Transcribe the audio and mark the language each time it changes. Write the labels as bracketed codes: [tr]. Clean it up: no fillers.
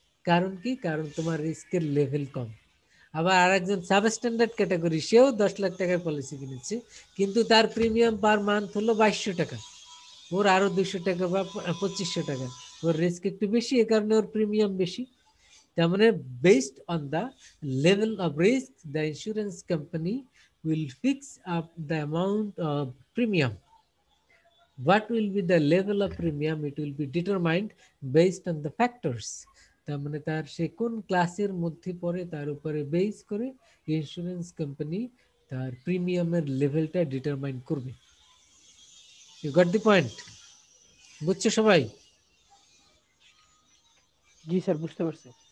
[bn] কারণ কি, কারণ তোমার রিস্কের লেভেল কম। আবার আরেকজন সাব স্ট্যান্ডার্ড ক্যাটাগরি, সেও 10 লাখ টাকার পলিসি কিনেছে, কিন্তু তার প্রিমিয়াম পার মান্থ হলো 2200 টাকা, ওর আরো 200 টাকা বা 2500 টাকা, ওর রিস্ক একটু বেশি, এ কারণে ওর প্রিমিয়াম বেশি। তার মানে [en] Based on the level of risk, the insurance company will fix up the amount of premium. What will be the level of premium? It will be determined based on the factors. [bn] তার মানে তার সে কোন ক্লাসের মধ্যে পড়ে, তার উপরে base করে ইন্স্যুরেন্স কোম্পানি তার প্রিমিয়ামের লেভেলটা ডিটারমাইন করবে। [en] You got the point? [bn] বুঝছো সবাই? জি স্যার, বুঝতে পারছি।